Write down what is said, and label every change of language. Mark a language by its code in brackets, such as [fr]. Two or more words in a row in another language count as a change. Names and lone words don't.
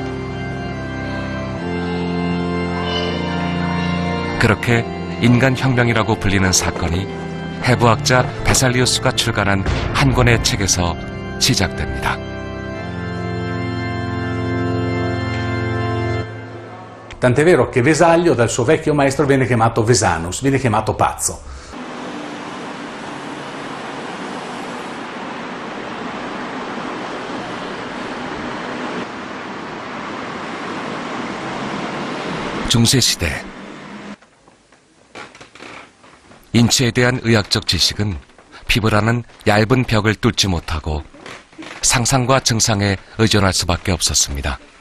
[ko] 그렇게 인간혁명이라고 불리는 사건이 해부학자 베살리우스가 출간한 한 권의 책에서 시작됩니다. [it] Tant'è vero che Vesaglio dal suo vecchio maestro viene chiamato Vesanus, viene chiamato pazzo. [ko] 중세시대 인체에 대한 의학적 지식은 피부라는 얇은 벽을 뚫지 못하고 상상과 증상에 의존할 수밖에 없었습니다.